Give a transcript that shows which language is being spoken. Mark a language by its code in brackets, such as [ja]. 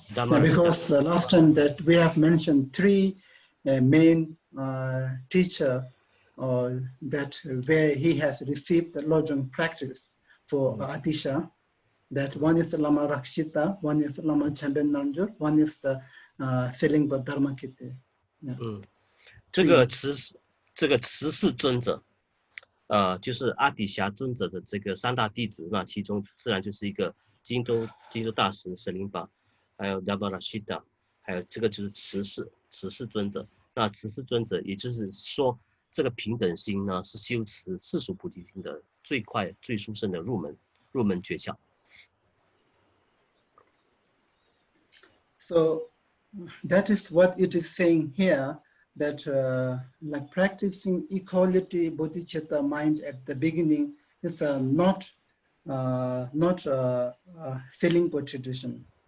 [en] Yeah, because the last time that we have mentioned three main teacher that where he has received the Lojong practice for Atisha. That one is the Lama Rakshita, one is the Lama Chamben Namjur, one is the Selingpa Dharmakiti. [zh] 这个慈氏尊者，就是阿底峡尊者的这个三大弟子，那其中自然就是一个金州大师舍林巴，还有 Dabarashita， 还有这个就是慈氏尊者。那慈氏尊者，也就是说，这个平等心呢，是修持世俗菩提心的最快、最殊胜的入门诀窍。 [en] So that is what it is saying here, that like practicing equality bodhicitta mind at the beginning is not Selingpa tradition.